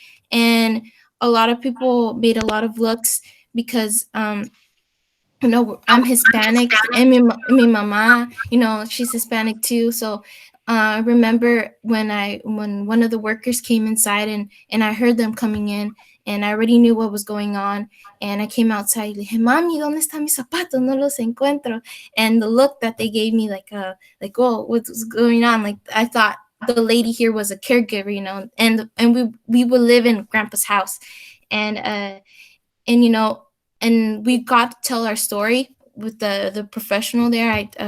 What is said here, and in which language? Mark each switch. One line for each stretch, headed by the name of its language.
English: And a lot of people made a lot of looks because I'm Hispanic, and my mama, she's Hispanic too. So I remember when one of the workers came inside, and I heard them coming in, and I already knew what was going on. And I came outside,
Spanish: le dije, Mami, ¿dónde están mis zapatos? No los encuentro.
English: And the look that they gave me, like, oh, what's going on? Like, I thought the lady here was a caregiver, and we would live in Grandpa's house. And we got to tell our story with the professional there.